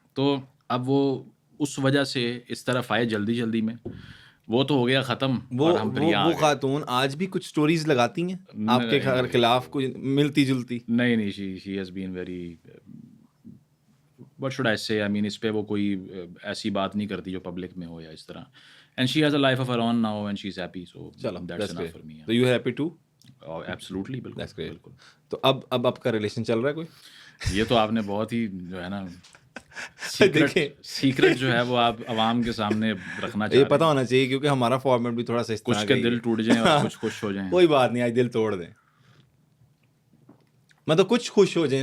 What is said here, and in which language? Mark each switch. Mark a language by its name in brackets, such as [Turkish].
[Urdu] تو اب وہ اس وجہ سے اس طرف آئے جلدی جلدی میں, وہ تو ہو گیا ختم. وہ خاتون آج بھی کچھ سٹوریز لگاتی ہیں آپ کے خلاف, کوئی ملتی جلتی؟ نہیں, [English] she has been very, what should I say, I mean [Urdu] اس پہ وہ کوئی ایسی بات نہیں کرتی جو پبلک میں ہو یا اس طرح. [English] And she has a life of her own now and she's happy, so that's enough for me. So you happy too? Oh, absolutely, [Urdu] بالکل. [English] That's great. [Urdu] تو اب آپ کا ریلیشن چل رہا ہے کوئی؟ یہ تو آپ نے بہت ہی جو ہے نا سیکرٹ جو ہے وہ آپ عوام کے سامنے رکھنا چاہتے ہیں. یہ پتہ ہونا چاہیے کیونکہ ہمارا فارمیٹ بھی تھوڑا سا اس طرح کچھ کے دل ٹوٹ جائیں اور کچھ خوش ہو جائیں. کوئی بات نہیں, آج دل توڑ دیں, مطلب کچھ خوش ہو جائیں.